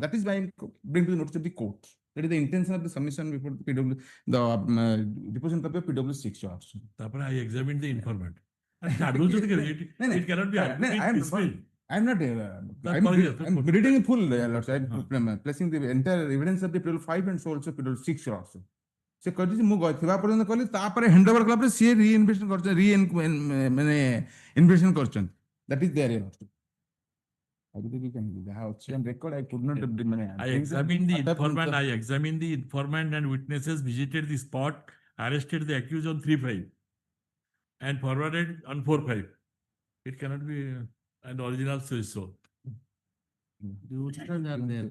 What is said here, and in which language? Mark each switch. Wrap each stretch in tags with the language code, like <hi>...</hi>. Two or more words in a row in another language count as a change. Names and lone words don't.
<en>That is why I am bringing to the notice of the court. That is the intention of the submission before the PW, the deposition of the PW6 charge. I examined the informant. It cannot be. I'm not. I'm reading in full, Lordship. I'm placing the entire evidence of the PW5 and so also PW6 also.</en> <or>Se କହିଛି ମୁଁ ଥିବା ପର୍ଯ୍ୟନ୍ତ କହିଲି ତାପରେ</or> <en>hand over</en> <or>କଲା ପରେ ସିଏ ରିଇନଭେଷ୍ଟିଗେସନ କରିଛନ୍ତି ମାନେ ଇନଭେଷ୍ଟିଗେସନ କରିଛନ୍ତି</or> <en>that is there Lordship.</en> <or>ଯାହା ଅଛି</or> <en>on record I could not I examined the informant. I examined the informant and witnesses, visited the spot, arrested the accused on 3/5 and forwarded on 4/5. It cannot be an original says so. The originals are there.</en>